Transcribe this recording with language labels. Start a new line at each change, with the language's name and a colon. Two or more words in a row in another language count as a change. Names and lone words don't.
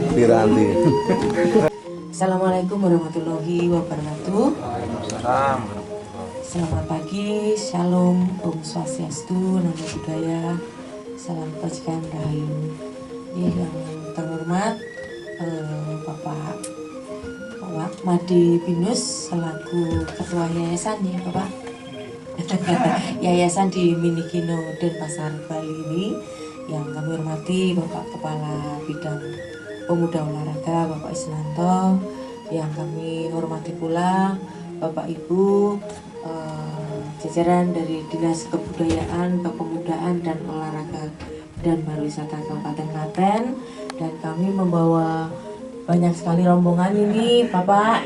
Indonesian: ganti.
Arabic: السلام عليكم ورحمة الله وبركاته.
Indonesian: Selamat pagi, shalom,
Sanskrit: om swastiastu,
Pali: namo buddhaya,
Indonesian: salam kebajikan rahayu. Yang terhormat Bapak Made Binus selaku ketua yayasan ya Bapak. Yayasan di Minikino Denpasar Bali ini, yang kami hormati Bapak Kepala Bidang Pemuda Olahraga Bapak Isnanto, yang kami hormati pula Bapak Ibu jajaran dari Dinas Kebudayaan, Kepemudaan dan Olahraga dan Pariwisata Kabupaten Klaten, dan kami membawa banyak sekali rombongan ini Bapak.